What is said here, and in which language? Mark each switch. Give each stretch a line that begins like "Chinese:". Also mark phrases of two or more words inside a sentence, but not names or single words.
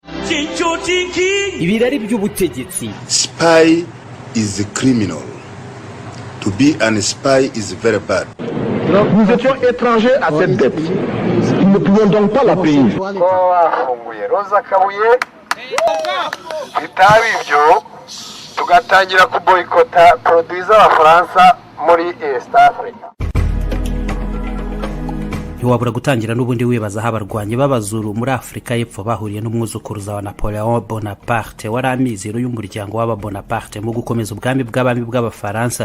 Kinyarwanda: ibirari by'ubutegetsi.
English: Spy is a criminal. To be an spy is very bad.
French: Nous étions étrangers à cette dette. Nous ne pouvions donc pas la payer.
Kinyarwanda: tugatangira kuboyikota produits z'abafaransa muri East Africa. Ntiwabura gutangira n'ubundi wibaza aho abarwanyi b'abazuru muri Afrika y'Epfo bahuriye n'umwuzukuruza wa Napoleon Bonaparte wari amizero y'umuryango w'aba Bonaparte mu gukomeza ubwami bw'abami bw'abafaransa.